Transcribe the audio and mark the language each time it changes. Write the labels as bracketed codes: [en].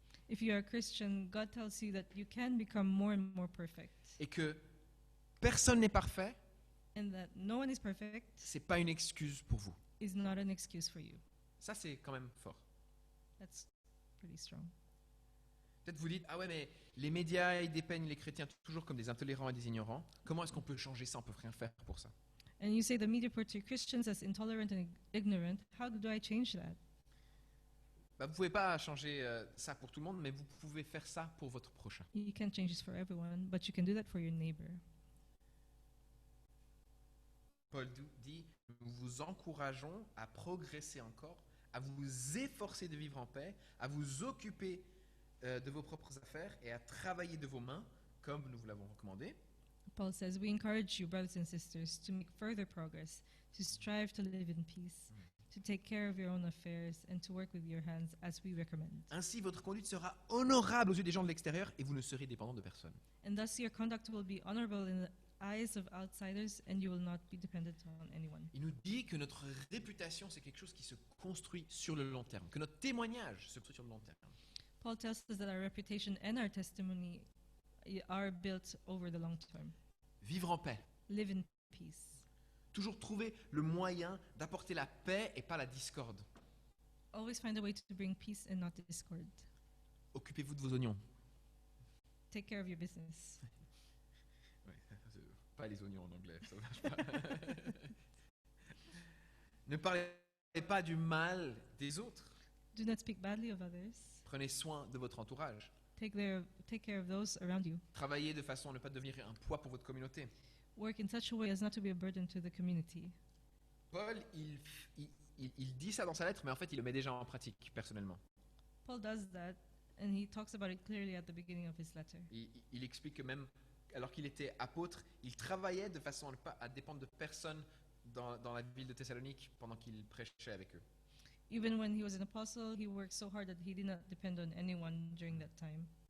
[en] If you are a Christian, God tells you that you can become more and more perfect. [fr] Et que personne n'est parfait. [en] And that no one is perfect. [fr] C'est pas une excuse pour vous. [en] Is not an excuse for you. [fr] Ça c'est quand même fort. [en] That's pretty strong. [fr] Peut-être vous dites, ah ouais, mais les médias, ils dépeignent les chrétiens toujours comme des intolérants et des ignorants. Comment est-ce qu'on peut changer ça? On peut rien faire pour ça. [en] And you say the media portray Christians as intolerant and ignorant. How do I change that? [fr] Vous ne pouvez pas changer ça pour tout le monde, mais vous pouvez faire ça pour votre prochain. [en] You can't change this for everyone, but you can do that for your neighbor. [fr] Paul dit, nous vous encourageons à progresser encore, à vous efforcer de vivre en paix, à vous occuper de vos propres affaires et à travailler de vos mains, comme nous vous l'avons recommandé. [en] Paul says, we encourage you, brothers and sisters, to make further progress, to strive to live in peace, to take care of your own affairs, and to work with your hands as we recommend. [fr] Ainsi, votre conduite sera honorable aux yeux des gens de l'extérieur et vous ne serez dépendant de personne. [en] And thus your conduct will be honorable in the eyes of outsiders, and you will not be dependent on anyone. [fr] Il nous dit que notre réputation, c'est quelque chose qui se construit sur le long terme, que notre témoignage se construit sur le long terme. [en] Paul tells us that our reputation and our testimony are built over the long term. [fr] Vivre en paix. [en] Live in peace. [fr] Toujours trouver le moyen d'apporter la paix et pas la discorde. [en] Always find a way to bring peace and not discord. [fr] Occupez-vous de vos oignons. [en] Take care of your business. [fr] Ouais, pas les oignons en anglais, ça marche pas. Ne parlez pas du mal des autres. [en] Do not speak badly of others. [fr] Prenez soin de votre entourage. [en] Take care of those around you. [fr] Travaillez de façon à ne pas devenir un poids pour votre communauté. [en] Work in such a way as not to be a burden to the community. [fr] Paul, il dit ça dans sa lettre, mais en fait, il le met déjà en pratique, personnellement. [en] Paul does that, and he talks about it clearly at the beginning of his letter. [fr] Il explique que même alors qu'il était apôtre, il travaillait de façon à ne pas dépendre de personne dans la ville de Thessalonique pendant qu'il prêchait avec eux. [en] Even when he was an apostle, he worked so hard that he did not depend on anyone during that time.